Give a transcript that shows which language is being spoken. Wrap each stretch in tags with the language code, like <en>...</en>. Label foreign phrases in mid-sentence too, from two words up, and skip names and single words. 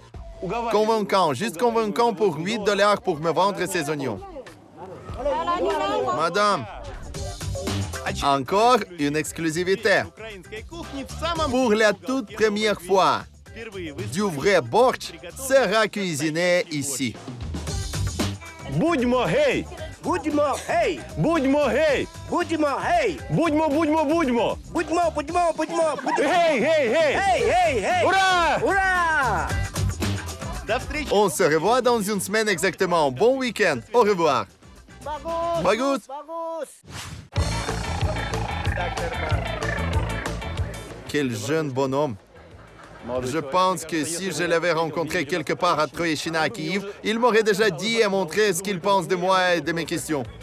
<fr>Convaincant, juste convaincant pour $8 pour me vendre ces oignons. Madame, encore une exclusivité. Pour la toute première fois, du vrai bortsch sera cuisiné ici.</fr> <uk>Будьмо гей! Будьмо, гей! Будьмо гей! Будьмо, гей! Будьмо! Будьмо, будьмо, будьмо! Гей, гей, гей!</uk> <en>Hey, hey, hey!</en> <uk>Ура! Ура!</uk> <fr>On se revoit dans une semaine exactement. Bon week-end. Au revoir. Bagus! Bagus. Bagus! Quel jeune bonhomme. Je pense que si je l'avais rencontré quelque part à Troïechina à Kiev, il m'aurait déjà dit et montré ce qu'il pense de moi et de mes questions.</fr>